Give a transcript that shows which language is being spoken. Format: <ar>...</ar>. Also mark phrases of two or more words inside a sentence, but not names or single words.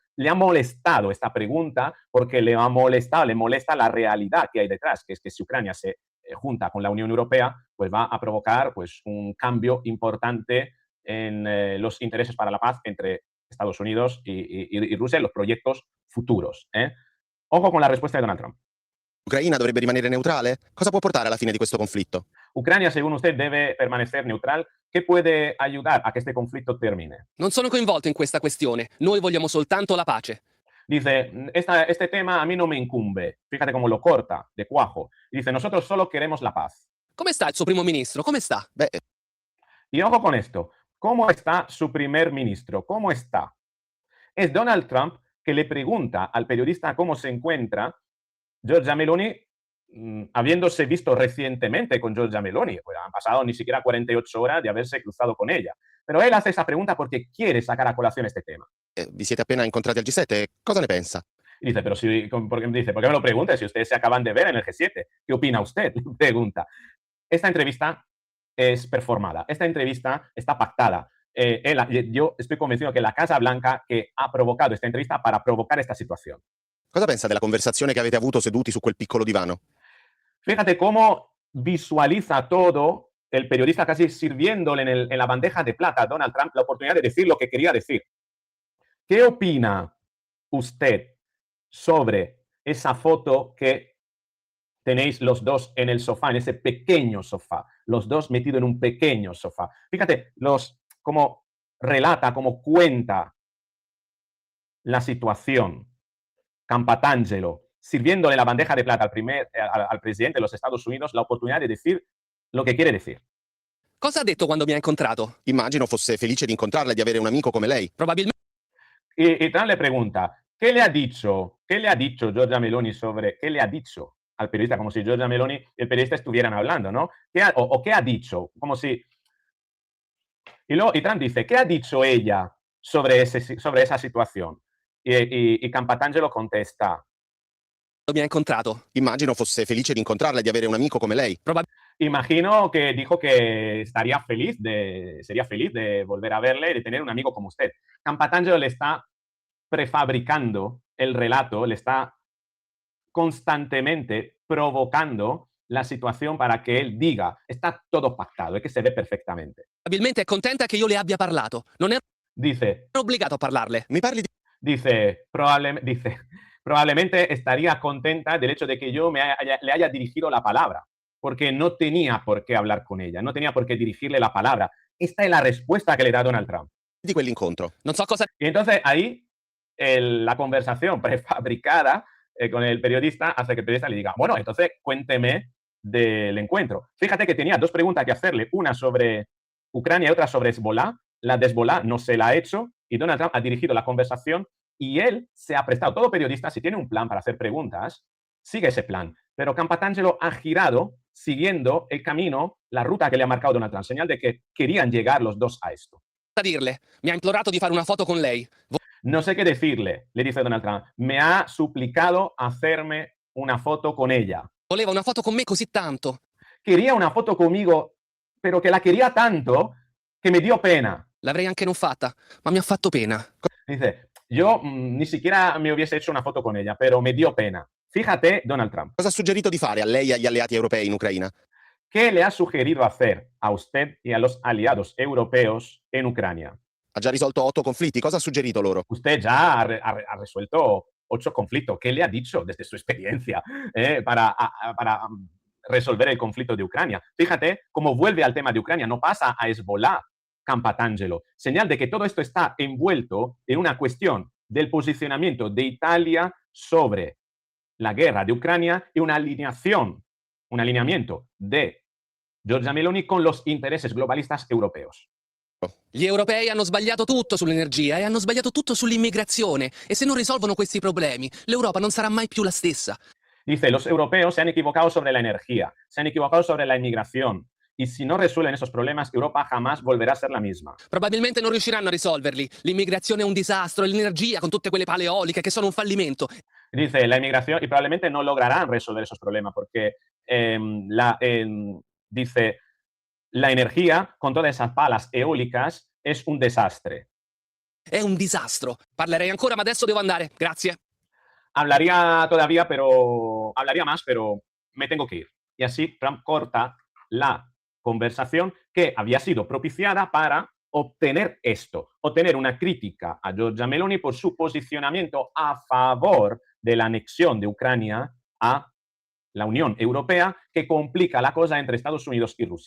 <es>Le ha molestado esta pregunta porque le molesta la realidad que hay detrás, que es que si Ucrania se junta con la Unión Europea, pues va a provocar pues, un cambio importante en los intereses para la paz entre Estados Unidos y Rusia en los proyectos futuros. Ojo con la respuesta de Donald Trump.</es> <it>L'Ucraina dovrebbe rimanere neutrale? Cosa può portare alla fine di questo conflitto?</it> <es>Ucrania, según usted, debe permanecer neutral. ¿Qué puede ayudar a que este conflicto termine?</es> <it>Non sono coinvolto in questa questione. Noi vogliamo soltanto la pace.</it> <es>Dice, este tema a mí no me incumbe. Fíjate cómo lo corta de cuajo. Dice, nosotros solo queremos la paz.</es> <it>Come sta il suo primo ministro? Come sta? Beh,</it> <es>Y ojo con esto. ¿Cómo está su primer ministro? ¿Cómo está? Es Donald Trump que le pregunta al periodista cómo se encuentra Giorgia Meloni, habiéndose visto recientemente con Giorgia Meloni. Pues han pasado ni siquiera 48 horas de haberse cruzado con ella. Pero él hace esa pregunta porque quiere sacar a colación este tema.</es> <it>vi siete appena incontrati al G7, cosa ne pensa?</it> <es>Y dice, pero si, ¿por qué me lo pregunta si ustedes se acaban de ver en el G7? ¿Qué opina usted? Le pregunta. Esta entrevista es performada, esta entrevista está pactada. Yo estoy convencido que la Casa Blanca que ha provocado esta entrevista para provocar esta situación.</es> <it>Cosa pensa della conversazione che avete avuto seduti su quel piccolo divano?</it> <es>Fíjate cómo visualiza todo el periodista casi sirviéndole en la bandeja de plata a Donald Trump la oportunidad de decir lo que quería decir. ¿Qué opina usted sobre esa foto que tenéis los dos en el sofá, en ese pequeño sofá, los dos metidos en un pequeño sofá? Fíjate, como relata, como cuenta la situación Campatangelo, sirviéndole la bandeja de plata al presidente de los Estados Unidos la oportunidad de decir lo che quiere decir.</es> <it>Cosa ha detto quando mi ha incontrato? Immagino fosse felice di incontrarla e di avere un amico come lei. Probabilmente</it> <es>Y Trump le pregunta, ¿qué le ha dicho Giorgia Meloni sobre, qué le ha dicho al periodista? Como si Giorgia Meloni y el periodista estuvieran hablando, ¿no? ¿Qué ha dicho? Como si... Y Trump dice, ¿qué ha dicho ella sobre esa situación? Y Campatangelo contesta,</es> <it>mi ha incontrato. Immagino fosse felice di incontrarla e di avere un amico come lei.</it> <es>imagino que dijo que sería feliz de volver a verle y de tener un amigo como usted. Campatangelo le está prefabricando el relato, le está constantemente provocando la situación para que él diga, está todo pactado, es que se ve perfectamente.</es> <it>Probabilmente è contenta che io le abbia parlato. Non ero</it> <es>Dice,</es> <it>obbligato a parlarle. Mi parli di...</it> <es>dice, probablemente estaría contenta del hecho de que yo le haya dirigido la palabra, porque no tenía por qué hablar con ella, no tenía por qué dirigirle la palabra. Esta es la respuesta que le da Donald Trump.</es> <it>di quell'incontro. Non so cosa</it> <es>Y entonces ahí la conversación prefabricada con el periodista hace que el periodista le diga, bueno, entonces cuénteme del encuentro. Fíjate que tenía dos preguntas que hacerle, una sobre Ucrania y otra sobre Hezbollah. La de Hezbollah no se la ha hecho y Donald Trump ha dirigido la conversación y él se ha prestado. Todo periodista, si tiene un plan para hacer preguntas, sigue ese plan. Pero Campatangelo ha girado siguiendo el camino, la ruta que le ha marcado Donald Trump, señal de que querían llegar los dos a esto.</es> <it>dirle. Mi ha implorato di fare una foto con lei.</it> <es>No sé qué decirle, le dice Donald Trump. Me ha suplicado hacerme una foto con ella.</es> <it>Voleva una foto con me così tanto.</it> <es>Quería una foto conmigo, pero que la quería tanto que me dio pena.</es> <it>L'avrei anche non fatta, ma mi ha fatto pena.</it> <es>Dice, yo ni siquiera me hubiese hecho una foto con ella, pero me dio pena. Fíjate, Donald Trump,</es> <it>Cosa ha suggerito di fare a lei e agli alleati europei in Ucraina?</it> <es>¿qué le ha sugerido hacer a usted y a los aliados europeos en Ucrania?</es> <it>Ha già risolto 8 conflitti, cosa ha suggerito loro?</it> <es>Usted ya ha resuelto 8 conflictos. ¿Qué le ha dicho desde su experiencia para resolver el conflicto de Ucrania? Fíjate cómo vuelve al tema de Ucrania, no pasa a Hezbollah, Campatangelo. Señal de que todo esto está envuelto en una cuestión del posicionamiento de Italia sobre la guerra de Ucrania y una alineación, un alineamiento de Giorgia Meloni con los intereses globalistas europeos.</es> <it>Gli europei hanno sbagliato tutto sull'energia e hanno sbagliato tutto sull'immigrazione. E se non risolvono questi problemi, l'Europa non sarà mai più la stessa.</it> <es>Dice, los europeos se han equivocado sobre la energía, se han equivocado sobre la inmigración. Y si no resuelven esos problemas, Europa jamás volverá a ser la misma.</es> <it>Probabilmente non riusciranno a risolverli. L'immigrazione è un disastro, e l'energia con tutte quelle pale eoliche che sono un fallimento.</it> <es>Dice, la inmigración, y probablemente no lograrán resolver esos problemas porque dice, la energía con todas esas palas eólicas es un desastre.</es> <it>È un disastro. Parlerei ancora, ma adesso devo andare. Grazie.</it> <es>Hablaría más, pero me tengo que ir. Y así Trump corta la conversación que había sido propiciada para obtener esto, obtener una crítica a Giorgia Meloni por su posicionamiento a favor de la anexión de Ucrania a la Unión Europea, que complica la cosa entre Estados Unidos y Rusia.</es>